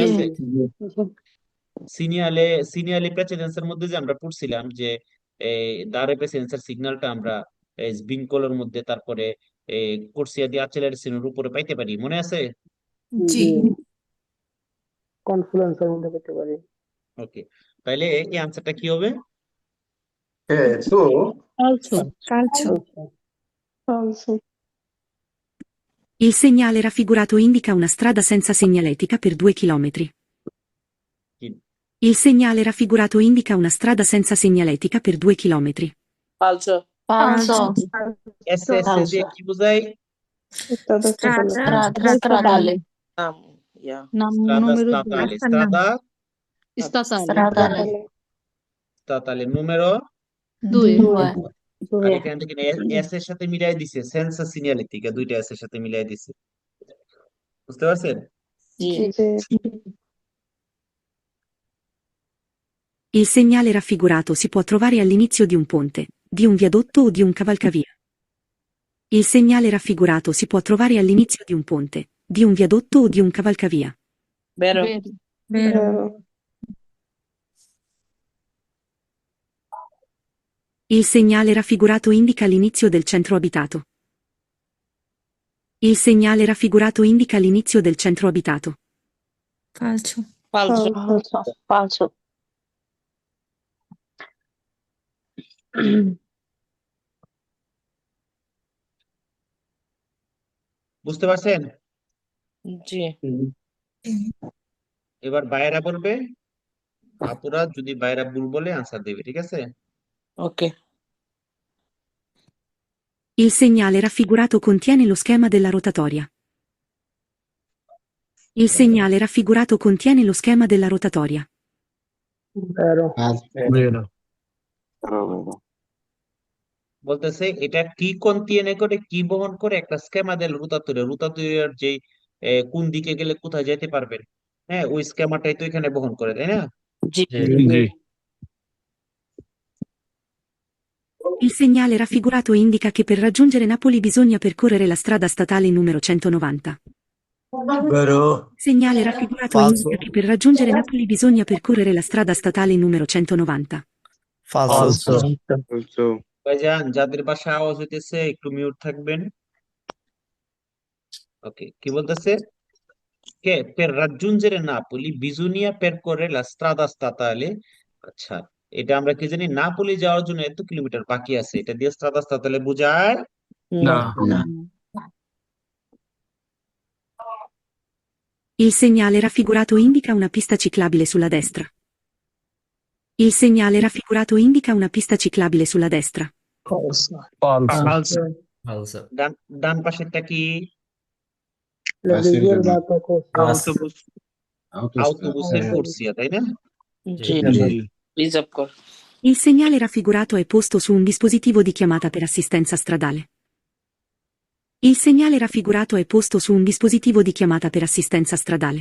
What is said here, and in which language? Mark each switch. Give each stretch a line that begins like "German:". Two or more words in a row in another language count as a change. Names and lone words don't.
Bangla: আছে? সিনিয়ালে সিনিয়ালে প্রেসিডেন্সের মধ্যে যে আমরা পড়ছিলাম যে দারে প্রেসিডেন্সের সিগন্যালটা আমরা স্বিঙ্কলোর মধ্যে তারপরে
Italian: corsia de aceleraciones
Bangla: উপরে পাইতে পারি, মনে আছে? জি কনফ্লুয়েন্সের মধ্যে পেতে পারি। ওকে, তাইলে এই আনসারটা কি হবে?
Italian: also
Bangla: আচ্ছা,
Italian: Falso. Il segnale raffigurato indica una strada senza segnaletica per 2 chilometri.
Bangla: কি?
Italian: Il segnale raffigurato indica una strada senza segnaletica per 2 chilometri. Falso. falso
Bangla: এস এস দিয়ে কি বোঝায়?
Italian: stradale
English: Yeah.
Italian: স্ট্রাদা numero স্তাতালে, due স্ট্রাদা statale স্তাতালে numero due
Bangla: আর এখান থেকে এস এর সাথে মিলাই দিছে
Italian: senza segnaletica,
Bangla: দুইটা এস এর সাথে মিলাই দিছে, বুঝতে পারছেন?
Italian: Sì. Il segnale raffigurato si può trovare all'inizio di un ponte, di un viadotto o di un cavalcavia. Il segnale raffigurato si può trovare all'inizio di un ponte, di un viadotto o di un cavalcavia. Vero. vero Il segnale raffigurato indica l'inizio del centro abitato. Il segnale raffigurato indica l'inizio del centro abitato. falso Falso. falso
Bangla: বুঝতে পারছেন?
Italian: Sì.
Bangla: এবার বাইরা বলবে, আপুরা যদি বাইরা ভুল বলে আনসার দেবে, ঠিক আছে?
English: Ok.
Italian: Il segnale raffigurato contiene lo schema della rotatoria. Il segnale raffigurato contiene lo schema della rotatoria. vero, Vero.
Bangla: বলতেছে এটা কি কন্টিনে করে, কি বহন করে? একটা
Italian: schema del rotatore,
Bangla: রুতাতুরের যে কোন দিকে গেলে কোথায় যেতে পারবেন, হ্যাঁ ওই স্কেমাটাই তো এখানে বহন করে, তাই না?
Italian: Sì.
Bangla: জি
Italian: Il segnale raffigurato indica che per raggiungere Napoli bisogna percorrere la strada statale numero 190. Vero. Il segnale raffigurato Falso. indica che per raggiungere Napoli bisogna percorrere la strada statale numero 190. Falso.
Bangla: ভাইজান যাদের বাসা আওয়াজ হইতেছে একটু মিউট থাকবেন। ওকে, কি বলতেছে?
Italian: কে per raggiungere Napoli bisogna percorrere la strada statale।
Bangla: আচ্ছা, এটা আমরা কি জানি, নাপোলি যাওয়ার জন্য এত কিলোমিটার বাকি আছে, এটা দিয়ে
Italian: strada statale
Bangla: বোঝায়? না
Italian: Il segnale raffigurato indica una pista ciclabile sulla destra. Il segnale raffigurato indica una pista ciclabile sulla destra. Falso. falso
Bangla: ডান ডান পাশেরটা কি?
Italian: la riservata cosa, Autobus.
Bangla: আউটোবুসের কুর্সিয়া, তাই না?
Italian: Sì.
Bangla: জি
Italian: Riserve cor. Il segnale raffigurato è posto su un dispositivo di chiamata per assistenza stradale. Il segnale raffigurato è posto su un dispositivo di chiamata per assistenza stradale.